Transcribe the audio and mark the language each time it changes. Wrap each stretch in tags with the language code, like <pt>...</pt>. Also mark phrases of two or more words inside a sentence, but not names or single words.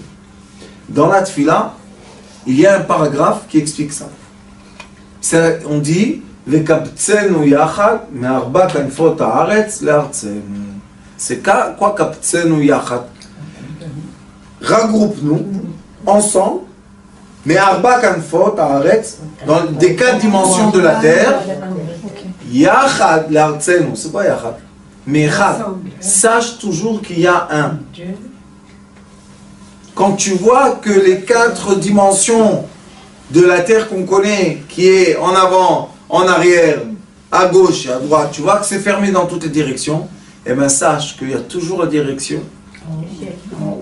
<fr>Dans la Tfila, il y a un paragraphe qui explique ça. On dit, c'est quoi</fr> <he>קבצנו יחד?</he> <fr>Regroupe-nous ensemble, mais</fr> <he>ארבע כנפות הארץ,</he> <fr>dans des 4 dimensions de la terre.</fr> <he>יחד לארצנו,</he> <fr>c'est pas yachad, mais yachad. Sache toujours qu'il y a un. Quand tu vois que les 4 dimensions de la terre qu'on connaît, qui est en avant, en arrière, à gauche et à droite, tu vois que c'est fermé dans toutes les directions, eh bien sache qu'il y a toujours la direction en haut.</fr>